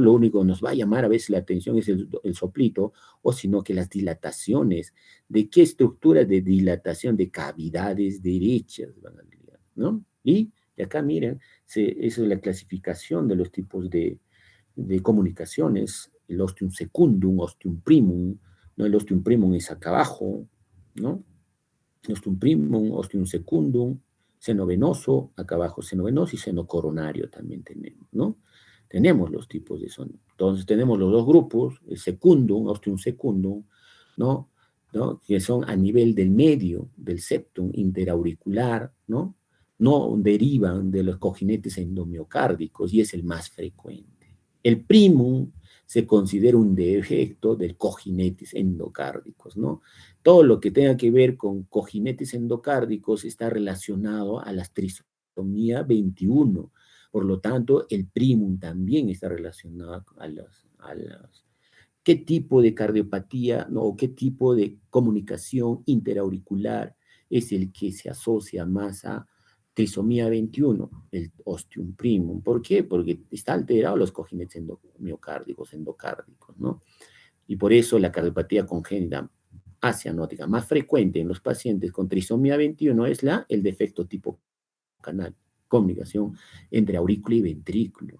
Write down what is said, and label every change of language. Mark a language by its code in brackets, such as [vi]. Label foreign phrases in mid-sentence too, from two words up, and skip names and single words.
[es] Lo único que nos va a llamar a veces la atención es el soplito, o sino que las dilataciones. ¿De qué estructuras de dilatación de cavidades derechas van a ligar, ¿no? Y acá miren, esa es la clasificación de los tipos de comunicaciones, el [la] ostium secundum, ostium primum, [es] ¿no? El [la] ostium primum [es] es acá abajo, ¿no? [la] Ostium primum, ostium secundum, [es] seno venoso, acá abajo seno venoso y seno coronario también tenemos, ¿no? Tenemos los tipos de son. Entonces tenemos los dos grupos, el secundum, [la] ostium secundum, [es] ¿no? ¿No? Que son a nivel del medio del septum interauricular, ¿no? No derivan de los cojinetes endomiocárdicos y es el más frecuente. El primum se considera un defecto del cojinetes endocárdicos, ¿no? Todo lo que tenga que ver con cojinetes endocárdicos está relacionado a la trisomía 21. Por lo tanto, el primum también está relacionado a las qué tipo de cardiopatía, ¿no? O qué tipo de comunicación interauricular es el que se asocia más a trisomía 21, el [la] ostium primum. [es] ¿Por qué? Porque está alterado los cojinetes endocárdicos, ¿no? Y por eso la cardiopatía congénita asianótica más frecuente en los pacientes con trisomía 21 es el defecto tipo canal, comunicación entre aurícula y ventrículo.